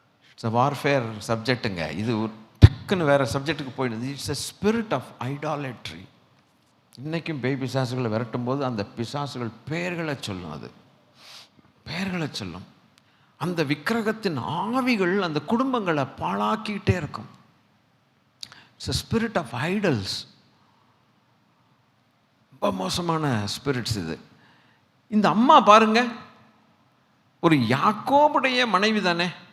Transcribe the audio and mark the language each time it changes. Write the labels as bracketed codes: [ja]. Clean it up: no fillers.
[en] It's a warfare சப்ஜெக்டுங்க. [ta] இது டக்குன்னு வேறு சப்ஜெக்டுக்கு போயிடுது. [en] It's a spirit of idolatry. [ta] இன்றைக்கும் பேய் பிசாசுகளை விரட்டும் போது அந்த பிசாசுகள் பெயர்களை சொல்லும். அது பெயர்களை சொல்லும். அந்த விக்கிரகத்தின் ஆவிகள் அந்த குடும்பங்களை பாழாக்கிட்டே இருக்கும். [en] It's a spirit of idols. [ta] ரொம்ப மோசமான ஸ்பிரிட்ஸ் இது. இந்த அம்மா பாருங்க, ஒரு யாக்கோபுடைய மனைவி தானே.